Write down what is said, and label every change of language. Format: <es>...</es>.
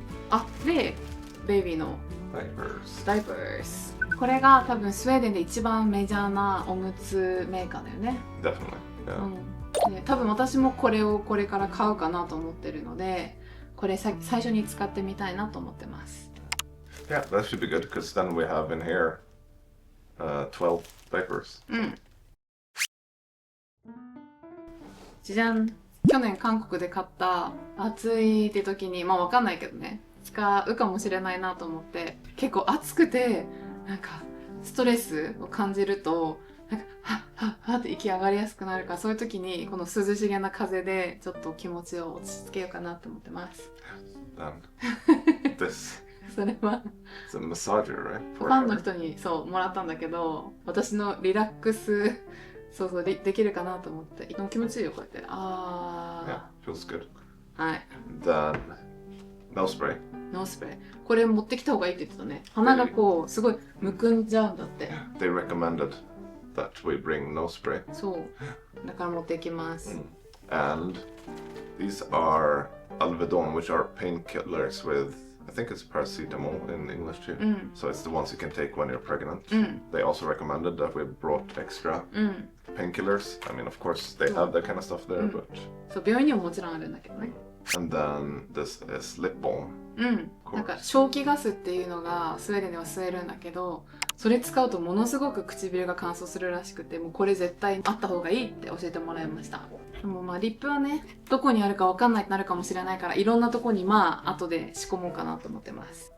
<ja>あ、でベイビーのダイパース。これが多分スウェーデンで一番メジャーなおむつメーカーだよね。</ja> <en>Definitely. Yeah.</en> <ja>うん、で多分私もこれをこれから買うかなと思ってるので、これ最初に使ってみたいなと思ってます。</ja> <en>Yeah, that should be good because then we have in here 12 diapers.</en> <ja>うん。じゃん。去年韓国で買った暑いって時に、まあわかんないけどね、使うかもしれないなと思って、結構暑くてなんかストレスを感じるとなんかはっはっはって息上がりやすくなるから、そういう時にこの涼しげな風でちょっと気持ちを落ち着けようかなと思ってます。</ja> <en>And this</en> <ja>それは</ja> <en>is a massager, right?</en> <ja>ファンの人にそうもらったんだけど、私のリラックスそうできるかなと思って、気持ちいいよこうやって。</ja> <en>Yeah, feels good.</en> <ja>はい。</ja> <en>Then nose spray.</en> <ja>ノースプレー。これ持ってきた方がいいって言ってたね。鼻がこうすごいむくんじゃうんだって。</ja> <en>They recommended that we bring nose spray.</en> <ja>そう。だから持ってきます。</ja> <en>And these are Alvedon, which are painkillers with, I think it's paracetamol in English too. So it's the ones you can take when you're pregnant. They also recommended that we brought extra painkillers. I mean, of course, they have that kind of stuff there, but...</en> <ja>そう、病院にももちろんあるんだけどね。</ja> <en>And then this is lip balm.</en> <ja>なんか消気ガスっていうのがスウェーデンでは吸えるんだけど、それ使うとものすごく唇が乾燥するらしくて、もうこれ絶対あった方がいいって教えてもらいました。でもまあリップはね、どこにあるかわかんないってなるかもしれないから、いろんなとこにまあ後で仕込もうかなと思ってます。</ja>